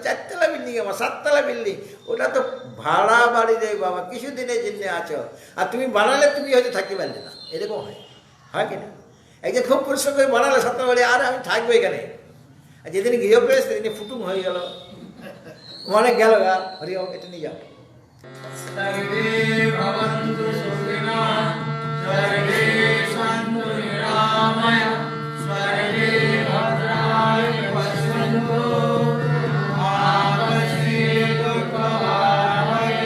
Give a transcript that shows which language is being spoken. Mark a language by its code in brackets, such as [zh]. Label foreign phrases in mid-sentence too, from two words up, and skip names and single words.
[bn] 4তলা বিল্ডিং, আমার 7তলা বিল্ডিং, ওটা তো ভাড়া বাড়ি রে বাবা, কিছুদিনের জন্য আছো। আর তুমি বানালে তুমি হয়তো থাকতে পারলে না, এরকম হয় কিনা? একজন খুব পরিশ্রম করে বানালে 7তলা বাড়ি, আর আমি থাকবো এখানে। আর যেদিন গৃহপ্রবেশ সেদিনে ফুটুম হয়ে গেল, অনেক গেল গা, হরি হোক, এটা নিয়ে যাও। [sa] सर्वे भवन्तु सुखिनः, सर्वे सन्तु निरामया, सर्वे भद्राणि पश्यन्तु, मा कश्चित् दुःखभाग्।